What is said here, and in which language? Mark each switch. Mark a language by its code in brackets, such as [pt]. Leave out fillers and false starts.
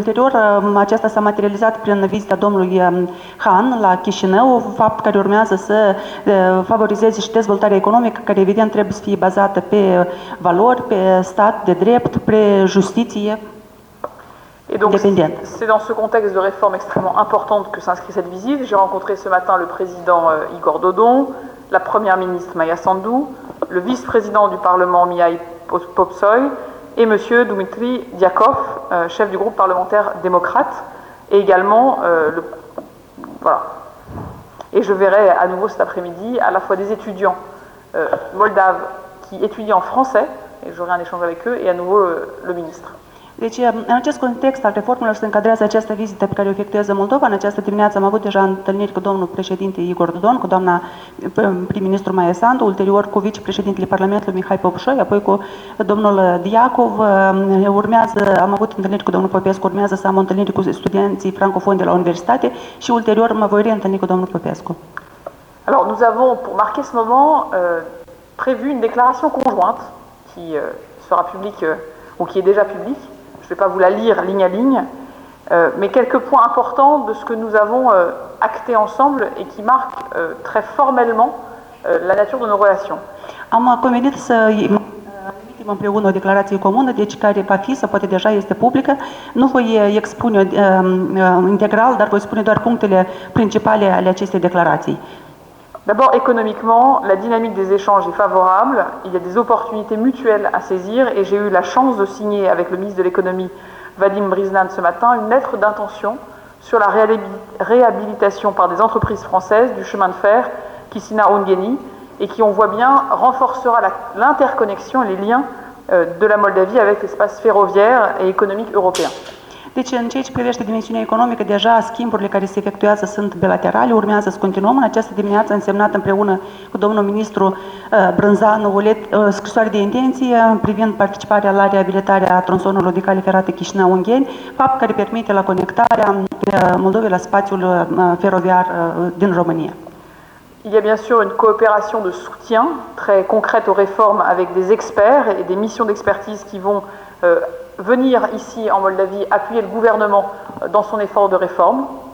[ro] Ulterior, aceasta s-a materializat prin vizita domnului Hahn la Chișinău, fapt care urmează să favorizeze și dezvoltarea economică, care evident trebuie să fie bazată pe valori, pe stat de drept, pe justiție. [fr] Et donc, c'est dans ce contexte de réforme extrêmement importante que s'inscrit cette visite. J'ai rencontré ce matin le président Igor Dodon, la première ministre Maia Sandu, le vice-président du Parlement Mihai Popsoi et M. Dumitru Diakov, chef du groupe parlementaire démocrate, et également voilà. Et je verrai à nouveau cet après-midi à la fois des étudiants moldaves qui étudient en français, et j'aurai un échange avec eux, et à nouveau le ministre. [ro] Deci, în acest context al reformelor se încadrează această vizită pe care o efectuează Moldova. În această dimineață am avut deja întâlniri cu domnul președinte Igor Dodon, cu doamna prim-ministru Maia Sandu, ulterior cu vicepreședintele Parlamentului Mihai Popșoi, apoi cu domnul Diakov. Am avut întâlniri cu domnul Popescu, urmează să am o întâlnire cu studenții francofoni de la universitate și ulterior mă voi reîntâlni cu domnul Popescu. [fr] Alors, nous avons, pour marquer ce moment, prévu une déclaration conjointe qui sera publique ou qui est déjà publique. Je ne vais pas vous la lire ligne à ligne, mais quelques points importants de ce que nous avons acté ensemble et qui marquent très formellement la nature de nos relations. [ro] Am convenit să emitem împreună o declarație comună, deci care va fi, sau poate deja este publică. Nu voi expune integral, dar voi spune doar punctele principale ale acestei declarații. [fr] D'abord, économiquement, la dynamique des échanges est favorable, il y a des opportunités mutuelles à saisir et j'ai eu la chance de signer avec le ministre de l'économie Vadim Briznan ce matin une lettre d'intention sur la réhabilitation par des entreprises françaises du chemin de fer Chisinau-Ungheni et qui, on voit bien, renforcera l'interconnexion et les liens de la Moldavie avec l'espace ferroviaire et économique européen. [ro] Deci, în ceea ce privește dimensiunea economică, deja schimburile care se efectuează sunt bilaterale, urmează să continuăm. În această dimineață am semnat împreună cu domnul ministru Brânzanu o scrisoare de intenție privind participarea la reabilitarea tronsonului de cale ferată Chișinău-Ungheni, fapt care permite la conectarea Moldovei la spațiul feroviar din România. [fr] Il y a bien sûr une coopération de soutien très concrète aux réformes avec des experts et des missions d'expertise qui vont venir ici en Moldavie appuyer le gouvernement dans son effort de réforme.